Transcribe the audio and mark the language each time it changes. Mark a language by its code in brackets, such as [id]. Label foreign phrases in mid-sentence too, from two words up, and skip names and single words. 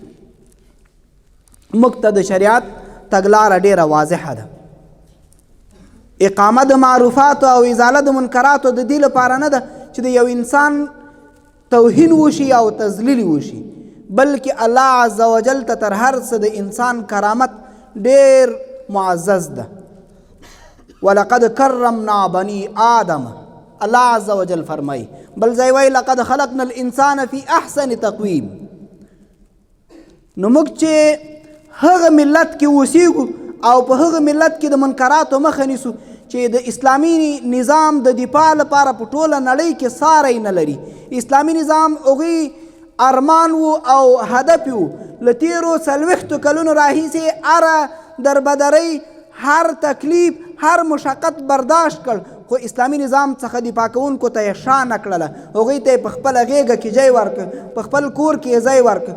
[ps] موږ ته د شریعت تګلاره ډیره واضحه ده. اقامه د معروفاتو او ازاله د منکراتو د دې لپاره نه ده چې د یو انسان توهین وشي او تذلیل وشي، بلکې الله [ar] عز وجل [ps] ته تر هر څه د انسان کرامت ډیر معزز ده. [ar] ولقد کرمنا بني آدم، الله عز وجل فرمایي. [ps] بل ځای وایي [ar] لقد خلقنا الانسان فی احسن تقویم. [ps] نو موږ چې هغه ملت کې اوسیږو او په هغه ملت کې د منکراتو مخه نیسو چې د اسلامي نظام د دفاع لپاره په ټوله نړۍ کې ساری نه لري. اسلامي نظام هغوی ارمان و او هدف و، له تیرو 40 کلونو راهیسې هره دربدرۍ، هر تکلیف، هر مشقت برداشت کړ، خو اسلامي نظام څخه دفاع کوونکو ته یې شا نه کړله، هغوی ته یې په خپله غېږه کې ځای ورکړ، په خپل کور کې یې ځای ورکړ.